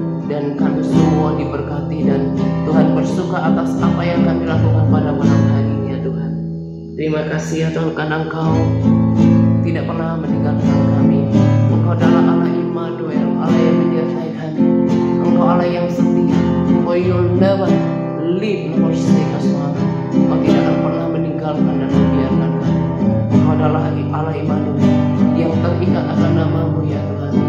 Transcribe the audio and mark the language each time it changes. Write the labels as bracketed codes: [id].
[id] Dan kami semua diberkati dan Tuhan bersuka atas apa yang kami lakukan pada malam hari ini ya Tuhan. Terima kasih ya Tuhan karena Engkau tidak pernah meninggalkan kami. Engkau adalah Allah Immanuel, Allah yang menyertai kami. Engkau Allah yang setia. [en] For you'll never leave nor forsake us, Tuhan. [id] Engkau tidak akan pernah meninggalkan dan membiarkan kami. Engkau adalah Allah Immanuel yang terikat akan nama-Mu ya Tuhan.